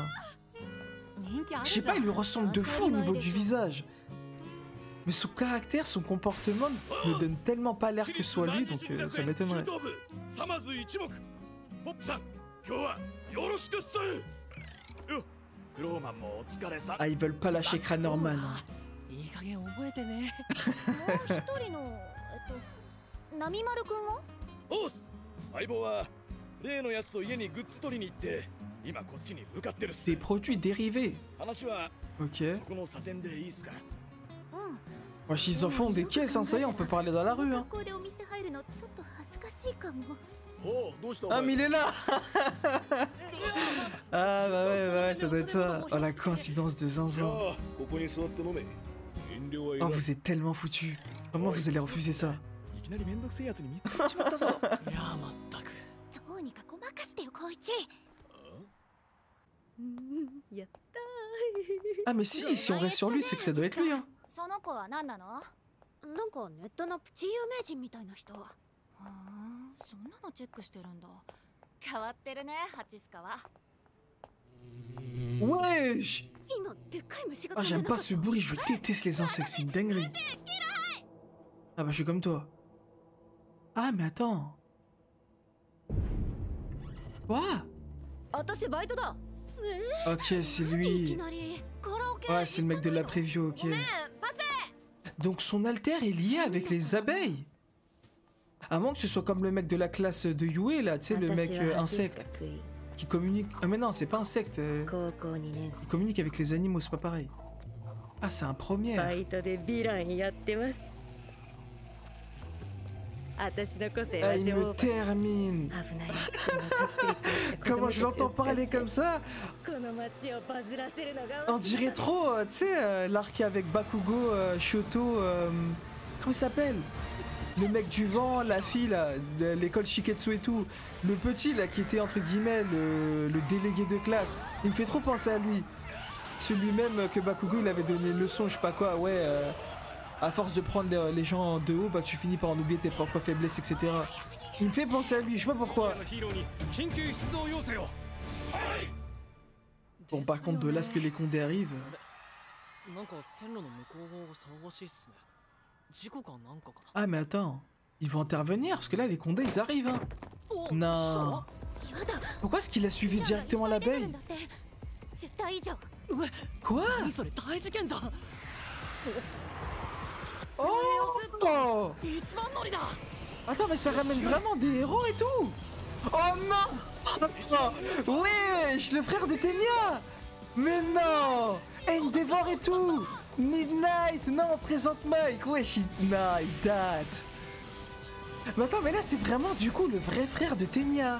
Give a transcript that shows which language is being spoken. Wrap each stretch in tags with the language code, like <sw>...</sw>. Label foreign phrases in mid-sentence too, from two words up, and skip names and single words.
<fr>Je sais pas, il lui ressemble de fou au niveau du visage. Mais son caractère, son comportement ne donne tellement pas l'air que ce soit lui, donc ça m'étonnerait. Ah, ils veulent pas lâcher Kranorman. Hein.</fr> <ja>いい加減覚えてね。もう一人のナミマル君は？おっす。相棒は例のやつと家にグッズ取りに行って今こっちに向かってるっす。 Des produits dérivés. 話は Ok. そこの査定でいいっすか？</ja> <fr>Moi, s'ils en font des caisses, hein, ça y est, on peut parler dans la rue, hein.</fr> <ja>学校でお店入るのちょっと恥ずかしいかも。おうどうした？</ja> <fr>Ah, mais il est là. Ah, bah ouais, ça doit être ça. Oh, la coïncidence de zinzin.</fr> <ja>ここに座って飲め。遠慮はいら</ja> <fr>Oh,</fr> <ja>ない。</ja> <fr>vous êtes tellement foutus. Comment vous allez refuser ça?</fr> <ja>いきなりめんどくせえやつに見つかっちまったぞ。いやまったく。どうにかごまかしてよ、光一。やったー。</ja> <fr>Ah, mais si on reste sur lui, c'est que ça doit être lui, hein.</fr> <ja>その子は何なの？なんかネットのプチ有名人みたいな人。そんなのチェックしてるんだ。変わってるね、ハチスカは。</ja> <fr>Wesh!</fr> <ja>今でっかい虫が</ja> <fr>Ah, j'aime pas ce bruit, je déteste les insectes, c'est une dinguerie. Ah bah je suis comme toi. Ah mais attends. Quoi?</fr> <ja>私バイトだ。</ja> <fr>Ok, c'est lui. Ouais, c'est le mec de la preview, ok. Donc son alter est lié avec les abeilles. À moins que ce soit comme le mec de la classe de Yue, là, tu sais, le mec insecte. Qui communique... Ah mais non, c'est pas insecte. Il communique avec les animaux, c'est pas pareil. Ah, c'est un premier.</fr> <ja>私の個性</ja> <fr>Ah,</fr> <ja>は</ja> <fr>il</fr> <ja>女</ja> <fr>me</fr> <ja>王蜂</ja> <fr>termine.</fr> <ja>危ない</ja> <fr>Comment je l'entends parler comme ça?</fr> <ja>この街をバズらせるのが</ja> <fr>On dirait trop, tu sais, l'arc avec Bakugo, Shoto, comment il s'appelle? Le mec du vent, la fille là, de l'école Shiketsu et tout. Le petit là qui était entre guillemets le délégué de classe. Il me fait trop penser à lui. Celui même que Bakugo il avait donné une leçon, je sais pas quoi, ouais. À force de prendre les gens de haut, bah tu finis par en oublier tes propres faiblesses, etc. Il me fait penser à lui, je sais pas pourquoi.</fr> <ja>のヒーローに緊急出動要請を。</ja> <fr>Bon, par contre, de là ce que les condés arrivent.</fr> <ja>なんか線路の向こう側騒がしいっすね。事故かなんかかな。</ja> <fr>Ah, mais attends, ils vont intervenir parce que là les condés ils arrivent. Hein. Non.</fr> <ja>やだ</ja> <fr>Pourquoi est-ce qu'il a suivi directement l'abeille?</fr> <ja>10 体以上</ja> <fr>Quoi?</fr> <ja>何それ大事件じゃん。</ja> <fr>Oh!</fr> <ja>一番乗りだ。</ja> <fr>Attends, mais ça ramène vraiment des héros et tout! Oh non! Wesh, le frère de Tenya! Mais non! Endeavor et tout! Midnight! Non, on présente Mike! Wesh, non, il date! Mais attends, mais là c'est vraiment du coup le vrai frère de Tenya!</fr>